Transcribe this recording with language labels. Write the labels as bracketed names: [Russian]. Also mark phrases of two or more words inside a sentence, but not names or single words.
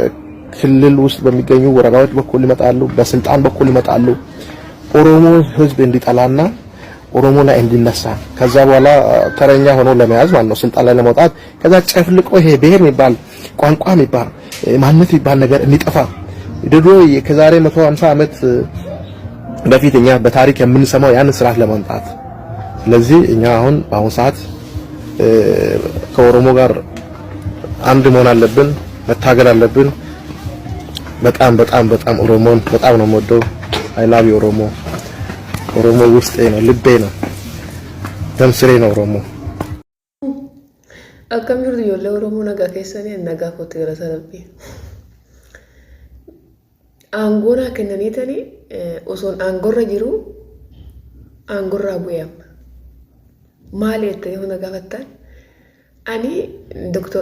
[Amharic] ውስጥ በሚገኙ ወረዳዎች በኩል ይመጣሉ። በስልጣን በኩል ይመጣሉ። ኦሮሞ ህዝብ እንዲጠላና ኦሮሞ ላይ እንዲነሳ ከዛ በኋላ ተረኛ ሆኖ ለመያዝ ማለት ነው ስልጣን ላይ ለመውጣት ከዛ ጨፍልቆ ይሄ ብሔር የሚባል ቋንቋ የሚባል ማንነት የሚባል ነገር እንዲጠፋ ድሮ ከዛሬ 150 ዓመት በፊት እኛ በታሪክ የምንሰማው ያን ስርዓት ለማምጣት ስለዚህ እኛ አሁን በአሁኑ ሰዓት ከኦሮሞ ጋር አንድ መሆን አለብን መታገል አለብን በጣም በጣም በጣም ኦሮሞን በጣም ነው የምወደው [English] I love [Amharic] ኦሮሞ ኦሮሞ ውስጤ ነው ልቤ ነው ደምስሬ ነው ኦሮሞ [Oromo] akkam jirtu ijoollee Oromoo nagaa keessanii nagaa kootti gara sarabbii aangoonaa kennaniitanii osoon aangorra jiru aangorraa bu'eem maali jettanii hunda gaafattan ani Dr.